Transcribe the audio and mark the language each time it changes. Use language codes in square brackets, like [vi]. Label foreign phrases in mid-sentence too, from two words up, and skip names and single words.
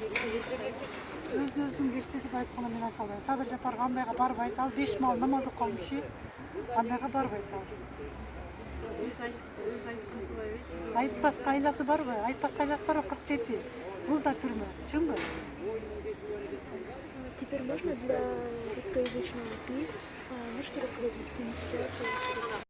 [ky] Өзүн кечти деп айтканда мен айта албайм. Садыр Жапаров андайга барбайт. Ал 5 маал намаз окуган киши андайга барбайт ал. өзү айткан турбайбы? Айтпаска айласы барбы? Айтпаска айласы барбы? 47. Бул да түрмө, чынбы? [ru] Теперь можно для русскоязычного СМИ, можете рассказать, какие ситуации